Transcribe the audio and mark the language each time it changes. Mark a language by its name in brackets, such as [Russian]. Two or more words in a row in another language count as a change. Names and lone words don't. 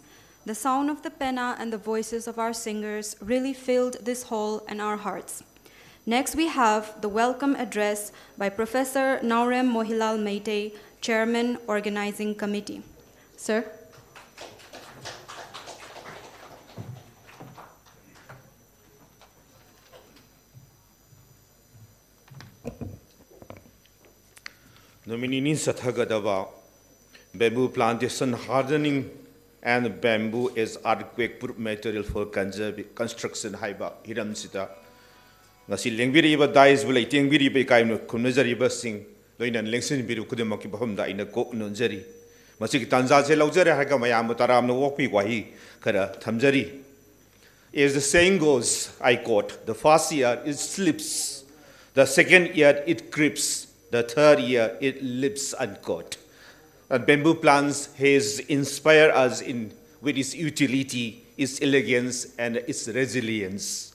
[English] The sound of the penna and the voices of our singers really filled this hall and our hearts. Next we have the welcome address by Professor Naurem Mohilal Meitei, Chairman, Organizing Committee. Sir. [Manipuri] Nominini Sathagadava, [English] bamboo plantation hardening and bamboo is earthquake-proof material for construction [Manipuri] haiba hiram sita. Ngasi lengbiriba dais bulai tengbiriba kaimno kunazariba sing loinan lengsin biru kudemaki bahumda ina kok nonjari Masiki tanza se laujare haga mayam taram no walk wahi kara thamjari. [English] As the saying goes, I quote, the first year it slips, the second year it creeps, the third year it lives, unquote. And bamboo plants has inspired us with its utility, its elegance, and its resilience.